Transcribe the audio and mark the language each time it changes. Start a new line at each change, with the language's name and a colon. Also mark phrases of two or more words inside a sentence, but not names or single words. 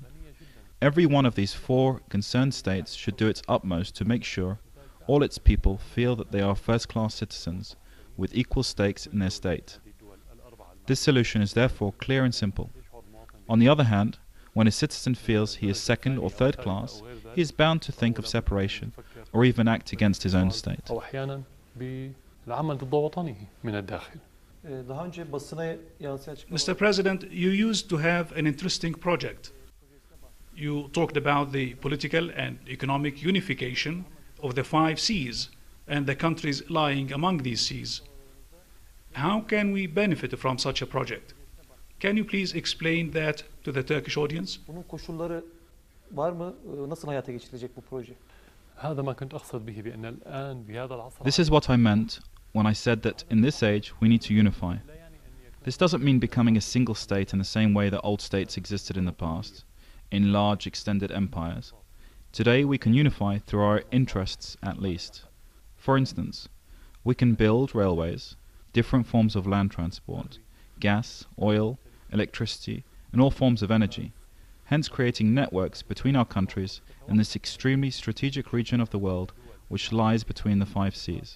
English: Every one of these four concerned states should do its utmost to make sure all its people feel that they are first-class citizens with equal stakes in their state. This solution is therefore clear and simple. On the other hand, When a citizen feels he is second or third class, he is bound to think of separation or even act against his own state.
Arabic: أو أحيانا بالعمل ضد وطنه من الداخل.
Turkish: Daha önce basına yansıyan
English: Mr. President, you used to have an interesting project. You talked about the political and economic unification of the 5 seas and the countries lying among these seas. How can we benefit from such a project? Can you please explain that to the Turkish audience?
Turkish: Bunun koşulları var mı? Nasıl hayata geçirilecek bu proje?
Arabic: هذا ما كنت أقصد به بأن الآن بهذا العصر.
English: This is what I meant when I said that in this age we need to unify. This doesn't mean becoming a single state in the same way that old states existed in the past, in large extended empires. Today we can unify through our interests at least. For instance, we can build railways, different forms of land transport, gas, oil, electricity, and all forms of energy, hence creating networks between our countries in this extremely strategic region of the world which lies between the 5 seas.